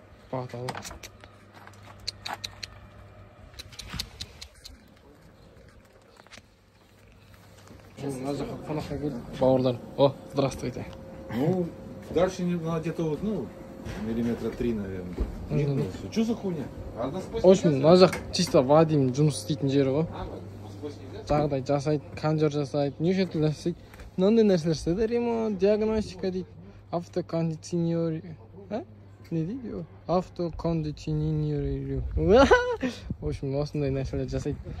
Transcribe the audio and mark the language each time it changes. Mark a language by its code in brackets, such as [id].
[kk] Баталы. Мына жаққа қонаққа келді. Бауырлар. [ru] Здравствуйте. Ну, дальше где-то вот, миллиметра 3, наверное. Что за хуйня? В общем, [kk] мына жақ [ru] чисто [kk] Вадим жұмыс істейтін жері ғой. Жағдай жасайды, кондер жасайды, неше түрлі істейді. Мынандай нәрселер істейді. Ремонт, диагностика дейді. Автокондиционер. Не дейді? Автокондиционер. [ru] В общем, [kk] осындай нәрселер жасайды.